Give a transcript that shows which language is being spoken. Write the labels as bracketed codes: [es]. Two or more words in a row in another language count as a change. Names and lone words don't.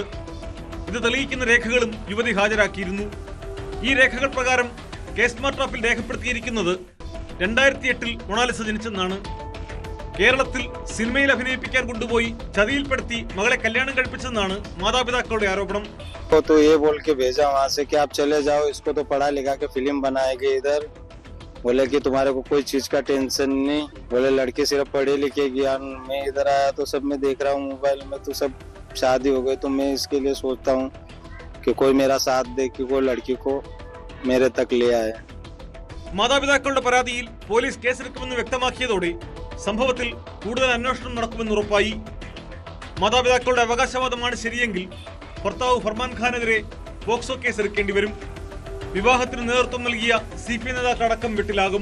[ml] ഇത് തെളിയിക്കുന്ന രേഖകളും യുവതി ഹാജരാക്കിയിരുന്നു. ഈ രേഖകൾ പ്രകാരം കേസ് മാർട്ടാപ്പിൽ രേഖപ്പെടുത്തിയിരിക്കുന്നത് 2008 മൊണാലിസ ജനിച്ചെന്നാണ്. കേരളത്തിൽ സിനിമയിൽ അഭിനയിപ്പിക്കാൻ കൊണ്ടുപോയി ചതിയിൽപ്പെടുത്തി മകളെ കല്യാണം കഴിപ്പിച്ചെന്നാണ് മാതാപിതാക്കളുടെ ആരോപണം. [hi] तो ये बोल के भेजा वहाँ से कि आप चले जाओ, इसको तो पढ़ा लिखा के फिल्म बनाएंगे इधर. बोले कि तुम्हारे को कोई चीज का टेंशन नहीं. बोले लड़के सिर्फ पढ़े लिखे ज्ञान. मैं इधर आया तो सब मैं देख रहा हूँ मोबाइल में तो सब शादी हो गई. तो मैं इसके लिए सोचता हूँ कि कोई मेरा साथ दे, कि कोई लड़की को मेरे तक ले आए. [ml] മാതാപിതാക്കളുടെ പരാതിയിൽ പോലീസ് കേസെടുക്കുമെന്ന് വ്യക്തമാക്കിയതോടെ സംഭവത്തിൽ കൂടുതൽ അന്വേഷണം നടക്കുമെന്ന് ഉറപ്പായി. മാതാപിതാക്കളുടെ അവകാശവാദമാണ് ശരിയെങ്കിൽ ഭർത്താവ് ഫർമാൻ ഖാനെതിരെ പോക്സോ കേസ് എടുക്കേണ്ടി വരും. വിവാഹത്തിന് നേതൃത്വം നൽകിയ CPI നേതാക്കളടക്കം വെട്ടിലാകും.